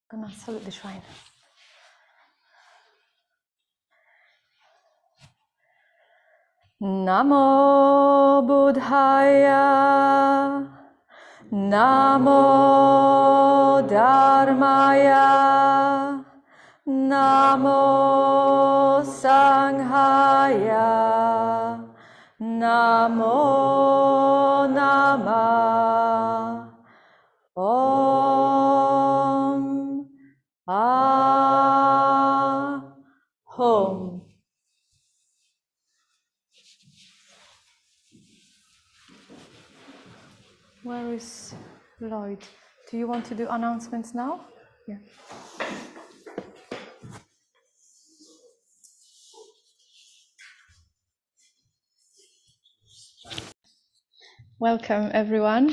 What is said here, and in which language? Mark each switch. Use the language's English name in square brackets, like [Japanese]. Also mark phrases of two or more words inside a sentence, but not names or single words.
[English] Gonna salute the shrine. [Sanskrit] नमो बुद्धाय, नमो धर्माय, नमो सङ्घाय, नमो नमः. Om Ahom. [English] Where is Lloyd? Do you want to do announcements now? Yeah. Welcome, everyone.